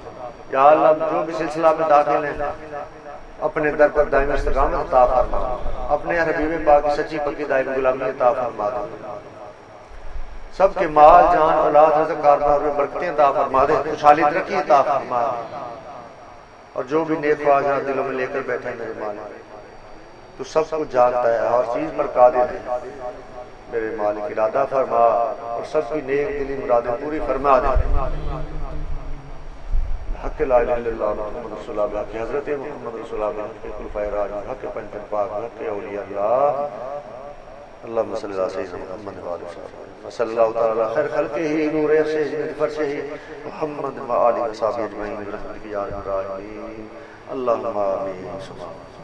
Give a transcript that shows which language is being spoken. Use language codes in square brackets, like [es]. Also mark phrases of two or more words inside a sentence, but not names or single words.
[ur] يا اللہ، جو بھی سلسلہ میں داخل ہے اپنے در پر دائم استقامت عطا فرما، اپنے حبیب پاک کی سچی پکی دائم غلامی عطا فرما دے، سب کے مال جان اولاد رزق کاروبار میں برکتیں عطا فرما دے، خوشحالی ترقی عطا فرما، اور جو بھی نیک خواہشات دلوں میں لے کر بیٹھے میرے مالک، تو سب کچھ جانتا ہے، ہر چیز پر قادر ہے میرے مالک، ارادہ فرما اور سب کی نیک دلی مرادیں پوری فرما دے. [ar] حق لا إله إلا الله محمد رسول الله, [ur] حق حضرت محمد رسول اللہ، حق خلفائے راشدین، حق پنجتن پاک، حق اولیاء اللہ, [ar] اللهم صل على سيدنا محمد وآله وصلى الله تعالى على خير خلقه نور عرشه فرشه محمد وآله وصحبه أجمعين برحمتك يا أرحم الراحمين اللهم آمين.